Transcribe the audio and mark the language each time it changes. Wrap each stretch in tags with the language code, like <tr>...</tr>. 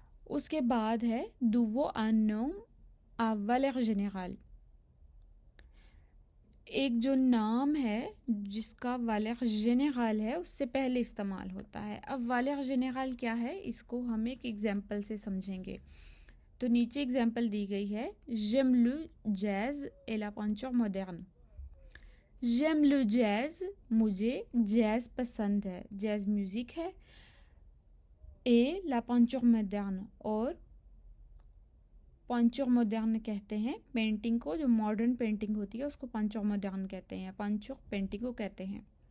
<hi>उसके बाद है</hi> <fr>nouveau un nom à valeur générale,</fr> <hi>एक जो नाम है जिसका वालेर जेनेरल है उससे पहले इस्तेमाल होता है। अब वालेर जेनेरल क्या है, इसको हम एक एग्जाम्पल से समझेंगे। तो नीचे एग्जाम्पल दी गई है,</hi> <fr>j'aime le jazz et la peinture moderne। j'aime le jazz,</fr> <hi>मुझे जैज़ पसंद है, जैज़ म्यूज़िक है,</hi> <fr>et la peinture moderne,</fr> <hi>और पंचर मॉडर्न कहते हैं पेंटिंग को, जो मॉडर्न पेंटिंग होती है उसको पंचर मॉडर्न कहते हैं, पंचर पेंटिंग को कहते हैं।</hi>